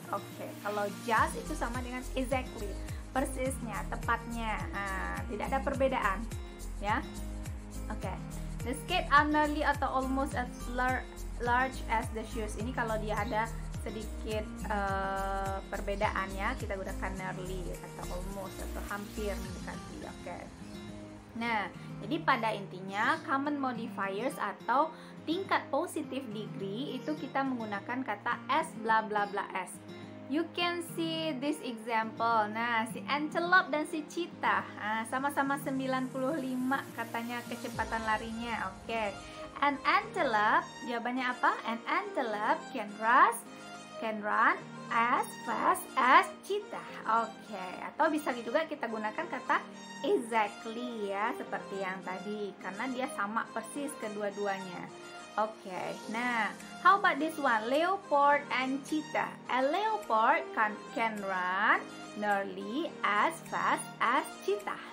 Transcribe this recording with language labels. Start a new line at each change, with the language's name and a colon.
Indonesian: Oke, kalau just itu sama dengan exactly, persisnya, tepatnya. Nah, tidak ada perbedaan. Ya, oke.
English: The skate are nearly atau almost as large as the shoes.
Indonesian: Ini kalau dia ada sedikit perbedaannya, kita gunakan nearly atau almost atau hampir mendekati. Oke. Nah, jadi pada intinya common modifiers atau tingkat positive degree itu kita menggunakan kata as bla bla bla as.
English: You can see this example.
Indonesian: Nah, si antelope dan si cheetah sama-sama 95 katanya kecepatan larinya. Oke.
English: An antelope,
Indonesian: jawabannya apa?
English: An antelope can run as fast as cheetah.
Indonesian: Oke. Atau bisa juga kita gunakan kata exactly ya, seperti yang tadi, karena dia sama persis kedua-duanya. Oke, nah,
English: how about this one? Leopard and cheetah. A leopard can run nearly as fast as cheetah.